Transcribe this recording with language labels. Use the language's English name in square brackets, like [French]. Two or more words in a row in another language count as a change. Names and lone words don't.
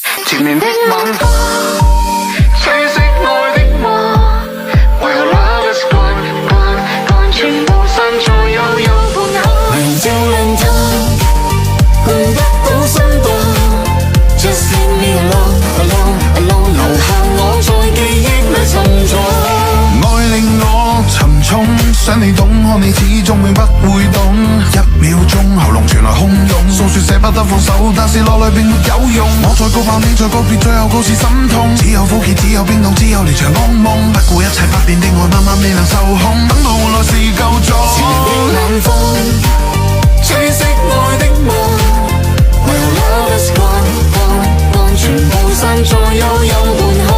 [Cantonese] 前面的晚花，吹熄愛的夢，為何 [English] love is gone gone gone， [Cantonese] 全部散在悠悠半空。明照亮它，換得到心動。 [English] Just leave me alone alone alone， [Cantonese] 留下我在記憶裏沉重。愛令我沉重，想你懂，看你始終永不會懂。1秒鐘喉嚨傳來洶湧，訴說捨不得放手，但是落淚並沒有用。我再告白，你再告別，最後告是心痛。只有苦澀，只有冰凍，只有連場噩夢。不顧一切不變的愛，慢慢未能受控，等到換來是夠鐘。前面的晚風，吹熄愛的夢，為何 [English] love is gone gone gone， [Cantonese] 全部散在悠悠半空。